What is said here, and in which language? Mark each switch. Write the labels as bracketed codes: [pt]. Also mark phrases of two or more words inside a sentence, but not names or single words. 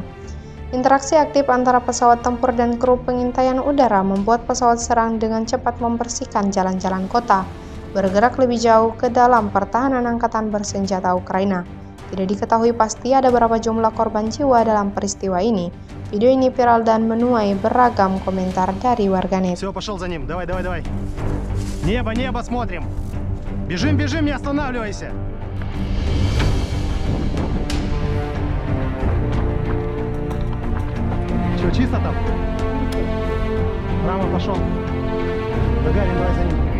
[id] Interaksi aktif antara pesawat tempur dan kru pengintaian udara membuat pesawat serang dengan cepat membersihkan jalan-jalan kota, bergerak lebih jauh ke dalam pertahanan angkatan bersenjata Ukraina. Tidak diketahui pasti ada berapa jumlah korban jiwa dalam peristiwa ini. Video ini viral dan menuai beragam komentar dari warganet. [ru] Все, пошел за ним. Давай, давай, давай. Небо, небо смотрим. Бежим, бежим, не останавливайся. Че, чисто там? Прямо пошел. Гагарин, давай за ним.